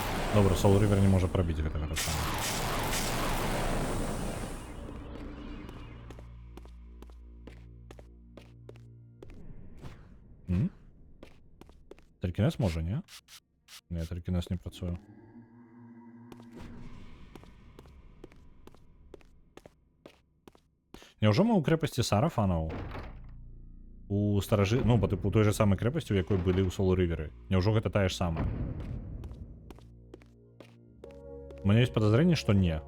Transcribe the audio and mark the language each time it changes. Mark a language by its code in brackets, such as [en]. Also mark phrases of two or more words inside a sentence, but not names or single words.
[uk] Добре, Soul River не може пробити гэтага саме. Телекінез може, ні? Ні, телекінез не працює. [be] Няўжо мы ў крэпасці Сарафанаў? У старажы... Ну, бо тыпу у той же самай крэпасці, у якой былі ў Soul River. Няўжо гэта тая ж самая? У мяне ёсць падазрэнне, што не.